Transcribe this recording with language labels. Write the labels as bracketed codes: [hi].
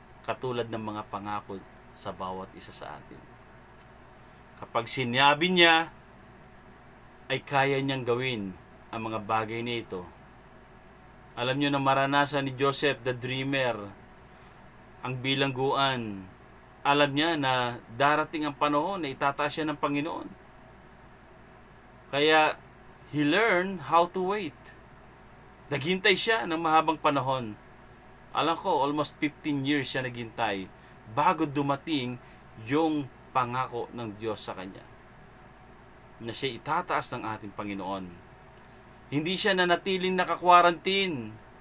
[tl] Katulad ng mga pangako sa bawat isa sa atin. Kapag sinabi niya, ay kaya niyang gawin ang mga bagay na ito. Alam niyo na maranasan ni Joseph the Dreamer ang bilangguan. Alam niya na darating ang panahon na itataas siya ng Panginoon. [en] Kaya he learned how to wait. [tl] Naghintay siya ng mahabang panahon. Alam ko, [en] almost 15 years [tl] siya naghintay bago dumating yung pangako ng Diyos sa kanya. Na siya itataas ng ating Panginoon. Hindi siya nanatiling naka-quarantine.